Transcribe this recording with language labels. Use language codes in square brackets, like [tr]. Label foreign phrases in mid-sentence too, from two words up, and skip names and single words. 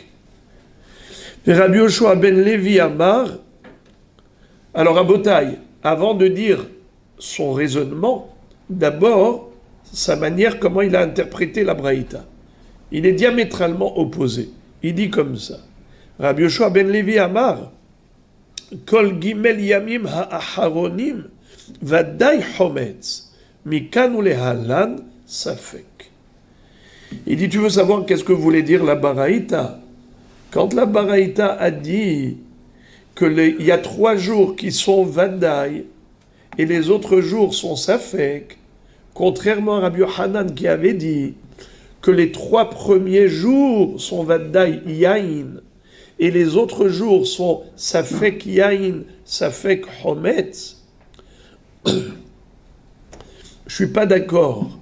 [fr] Et Rabbi Yoshua ben Levi Amar, alors à Botaï, avant de dire son raisonnement, d'abord, sa manière, comment il a interprété la Braïta. Il est diamétralement opposé. Il dit comme ça. [he] רבי יהושע בן לוי אמר כל שלשה ימים האחרונים ודאי חמץ מכאן ולהלן ספק. [fr] Il dit, tu veux savoir qu'est-ce que voulait dire la Baraïta? Quand la Baraïta a dit qu'il y a 3 jours qui sont Vadai et les autres jours sont Safek, contrairement à Rabbi Yochanan qui avait dit que les 3 premiers jours sont [he] ודאי יין [fr] et les autres jours sont [he] ספק יין ספק חמץ, [fr] je ne suis pas d'accord.